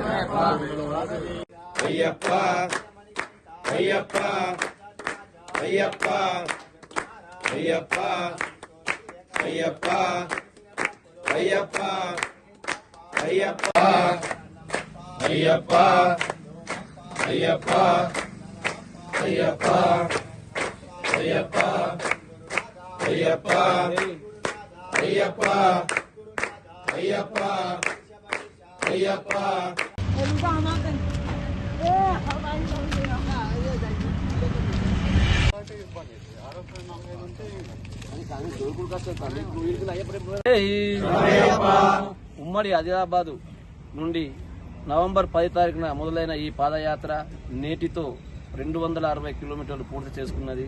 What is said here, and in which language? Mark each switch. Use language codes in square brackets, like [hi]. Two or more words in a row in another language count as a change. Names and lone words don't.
[te] अय्यप्पा अय्यप्पा अय्यप्पा अय्यप्पा अय्यप्पा अय्यप्पा अय्यप्पा अय्यप्पा अय्यप्पा अय्यप्पा अय्यप्पा अय्यप्पा अय्यप्पा अय्यप्पा अय्यप्पा ఉమ్మడి ఆదిలాబాద్ నుండి నవంబర్ 10 తారీఖున మొదలైన ఈ పాదయాత్ర నేటితో 260 కిలోమీటర్లు పూర్తి చేసుకున్నది.